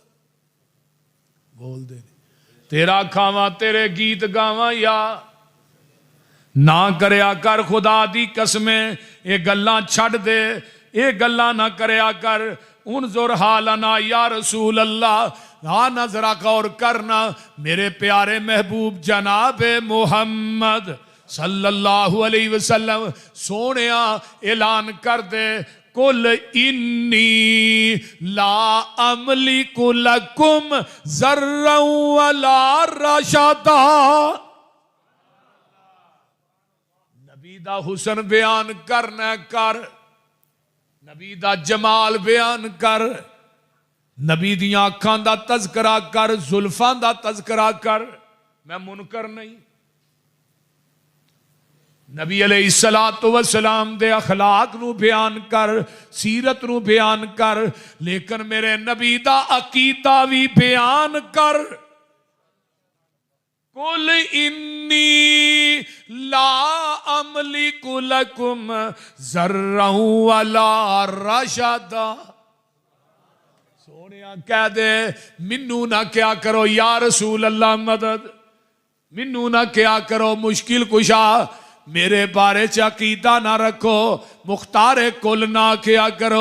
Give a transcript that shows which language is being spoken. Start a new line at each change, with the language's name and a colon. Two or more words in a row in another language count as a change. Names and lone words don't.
Punjabi: ਬੋਲ ਦੇ ਤੇਰਾ ਖਾਵਾਂ ਤੇਰੇ ਗੀਤ ਗਾਵਾਂ ਯਾ ਨਾ ਕਰਿਆ ਕਰ ਖ਼ੁਦਾ ਦੀ ਕਸਮੇਂ ਏ ਗੱਲਾਂ ਛੱਡ ਦੇ, ਏ ਗੱਲਾਂ ਨਾ ਕਰਿਆ ਕਰ।
Arabic: انظر حالنا يا رسول الله,
Punjabi: ਹਾਂ ਨਾ ਜ਼ਰਾ ਗੌਰ ਕਰਨਾ ਮੇਰੇ ਪਿਆਰੇ ਮਹਿਬੂਬ ਜਨਾਬ ਮੁਹੰਮਦ
Arabic: صلى الله عليه وسلم.
Punjabi: ਸੋਹਣਿਆ ਐਲਾਨ ਕਰ ਦੇ
Arabic: قل إني لا أملك لكم ضرا ولا رشدا.
Punjabi: ਨਬੀ ਦਾ ਹੁਸਨ ਬਿਆਨ ਕਰਨਾ ਕਰ, ਨਬੀ ਦਾ ਜਮਾਲ ਬਿਆਨ ਕਰ, ਨਬੀ ਦੀਆਂ ਅੱਖਾਂ ਦਾ ਤਜ਼ਕਰਾ ਕਰ, ਜ਼ੁਲਫ਼ਾਂ ਦਾ ਤਜ਼ਕਰਾ ਕਰ। ਮੈਂ ਮੁਨਕਰ ਨਹੀਂ। ਨਬੀ
Arabic: عليه الصلاة والسلام
Punjabi: ਦੇ ਅਖ਼ਲਾਕ ਨੂੰ ਬਿਆਨ ਕਰ, ਸੀਰਤ ਨੂੰ ਬਿਆਨ ਕਰ, ਲੇਕਿਨ ਮੇਰੇ ਨਬੀ ਦਾ ਅਕੀਦਾ ਭੀ ਬਿਆਨ ਕਰ।
Arabic: قل إني لا أملك لكم ضرا ولا رشدا.
Punjabi: ਸੋਹਣਿਆ ਕਹਿ ਦੇ ਮਿੰਨੂ ਨਾ ਕਿਹਾ ਕਰੋ
Arabic: يا رسول الله
Punjabi: ਮਦਦ, ਮਿੰਨੂ ਨਾ ਕਿਹਾ ਕਰੋ ਮੁਸ਼ਕਿਲ ਕੁਸ਼ਾ, ਮੇਰੇ ਬਾਰੇ ਚ ਅਕੀਦਾ ਨਾ ਰੱਖੋ, ਮੁਖ਼ਤਾਰੇ ਕੁੱਲ ਨਾ ਕਿਹਾ ਕਰੋ।